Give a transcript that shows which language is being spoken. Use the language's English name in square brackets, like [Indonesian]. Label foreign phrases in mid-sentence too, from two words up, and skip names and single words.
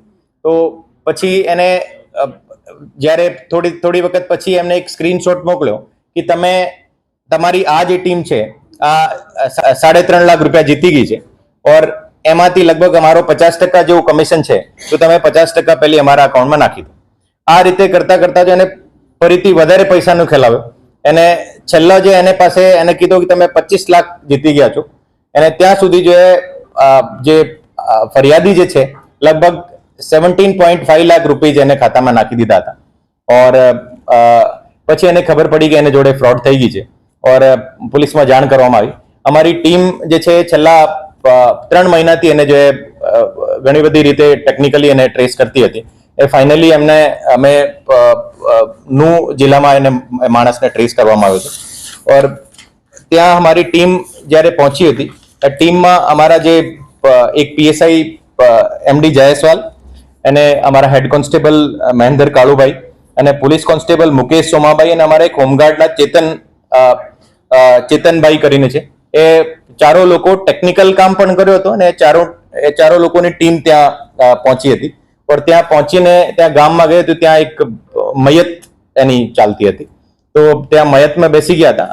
[Gujarati] તો પછી એને જ્યારે થોડી વખત પછી એમને એક સ્ક્રીનશોટ મોકલ્યો કે તમે તમારી આ જે ટીમ છે આ 3.5 લાખ રૂપિયા જીતી ગઈ છે और એમાંથી લગભગ અમારો 50% જેવું કમિશન છે તો તમે 50% પહેલી અમારા અકાઉન્ટમાં નાખી દો। આ રીતે કરતા કરતા જો એને ફરીથી વધારે પૈસાનો ખેલાવ્યો। એને છેલ્લા જે એને પાસે એને કીધું કે તમે 25 લાખ જીતી ગયા છો। એને ત્યાં સુધી જે ફરિયાદી જે છે લગભગ 17.5 લાખ રૂપીઝ એને ખાતા મેં નાખી દીધા થા ઔર પછી એને ખબર પડી કિ એને જોડે ફ્રૉડ થઈ ગઈ હૈ ઔર પુલિસ મેં જાણ કરવામાં આવી। અમારી ટીમ જે છે છેલ્લા 3 મહિનાથી એને જો હૈ ઘણી બધી રીતે ટેક્નિકલી એને ટ્રેસ કરતી હતી। એ ફાઇનલી એમને અમે નૂ જિલ્લા મેં એને માણસને ટ્રેસ કરવામાં આવ્યો છે ઔર ત્યાં અમારી ટીમ જ્યારે પહોંચી હતી ટીમ મેં અમારા જે એક પીએસઆઈ એમડી જયસવાલ અને અમારા હેડ કોન્સ્ટેબલ મહેન્દ્ર કાળુભાઈ અને પોલીસ કોન્સ્ટેબલ મુકેશ સોમાભાઈ અને અમારા એક હોમગાર્ડના ચેતનભાઈ કરીને છે। એ ચારો લોકો ટેકનિકલ કામ પણ કર્યો હતો અને ચારો લોકોની ટીમ ત્યાં પહોંચી હતી और ત્યાં પહોંચીને ત્યાં ગામમાં ગઈ તો ત્યાં એક મયત એની ચાલતી હતી તો ત્યાં મયતમાં બેસી ગયા હતા।